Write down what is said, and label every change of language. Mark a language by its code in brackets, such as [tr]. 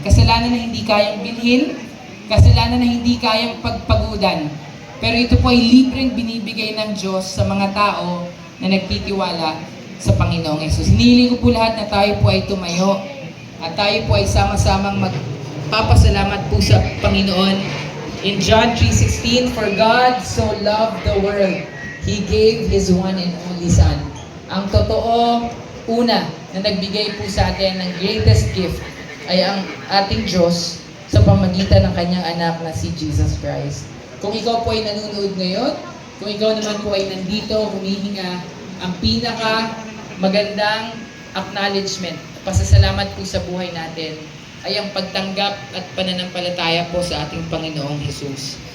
[tl] Kasalanan na hindi kayang bilhin, kasalanan na hindi kayang pagpagudan. Pero ito po ay libreng binibigay ng Diyos sa mga tao na nagtitiwala sa Panginoong Yesus. Hinihiling ko po lahat na tayo po ay tumayo at tayo po ay sama-samang magpapasalamat po sa Panginoon. [en] In John 3:16, for God so loved the world, He gave His one and only Son. [tl] Ang totoo, una, na nagbigay po sa atin ng [en] greatest gift [tl] ay ang ating Diyos sa pamagitan ng Kanyang anak na si Jesus Christ. Kung ikaw po ay nanonood ngayon, kung ikaw naman po ay nandito, humihinga, ang pinaka magandang acknowledgement, pasasalamat po sa buhay natin, ay ang pagtanggap at pananampalataya po sa ating Panginoong Jesus.